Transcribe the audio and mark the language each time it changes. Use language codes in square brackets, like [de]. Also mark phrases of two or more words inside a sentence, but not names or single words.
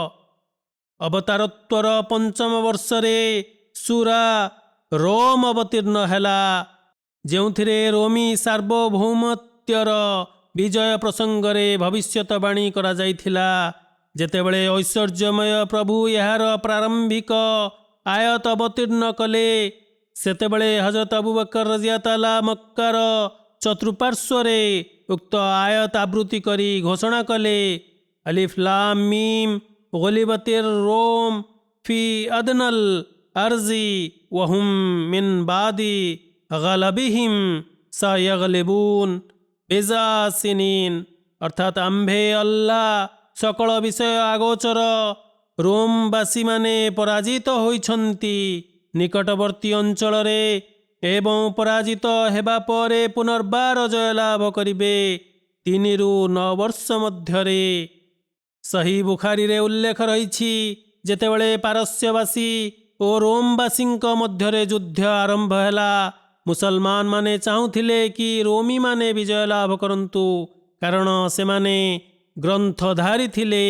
[or] ଅବତାରତ୍ୱର 5ମ ବର୍ଷରେ ସୂରା ରୋମ ଅବତୀର୍ଣ୍ଣ ହେଲା, ଯେଉଁଥିରେ ରୋମୀ ସାର୍ବଭୌମତ୍ୱର ବିଜୟ ପ୍ରସଙ୍ଗରେ ଭବିଷ୍ୟତବାଣୀ କରାଯାଇଥିଲା। ଯେତେବେଳେ ଐଶ୍ୱର୍ଯ୍ୟମୟ ପ୍ରଭୁ ଏହାର ପ୍ରାରମ୍ଭିକ ଆୟତ ଅବତୀର୍ଣ୍ଣ କଲେ, ସେତେବେଳେ ହଜରତ ଅବୁ ବକର ରଜିୟତାଲା ମକ୍କାର ଚତୁଃପାର୍ଶ୍ୱରେ ଉକ୍ତ ଆୟତ ଆବୃତ୍ତି କରି ଘୋଷଣା କଲେ, [ar] الم غلبت الروم في أدنى الأرض وهم من بعد غلبهم سيغلبون بضع سنين. [or] ଅର୍ଥାତ ଆମ୍ଭେ ଅଲ୍ଲାହ ସକଳ ବିଷୟ ଆଗୋଚର, ରୋମବାସୀମାନେ ପରାଜିତ ହୋଇଛନ୍ତି ନିକଟବର୍ତ୍ତୀ ଅଞ୍ଚଳରେ ଏବଂ ପରାଜିତ ହେବା ପରେ ପୁନର୍ବାର ଜୟଲାଭ କରିବେ 3 ରୁ 9 ବର୍ଷ ମଧ୍ୟରେ। ସହି ବୁଖାରୀରେ ଉଲ୍ଲେଖ ରହିଛି, ଯେତେବେଳେ ପାରସ୍ୟବାସୀ ଓ ରୋମବାସୀଙ୍କ ମଧ୍ୟରେ ଯୁଦ୍ଧ ଆରମ୍ଭ ହେଲା, ମୁସଲମାନମାନେ ଚାହୁଁଥିଲେ କି ରୋମୀମାନେ ବିଜୟ ଲାଭ କରନ୍ତୁ, କାରଣ ସେମାନେ ଗ୍ରନ୍ଥଧାରୀ ଥିଲେ।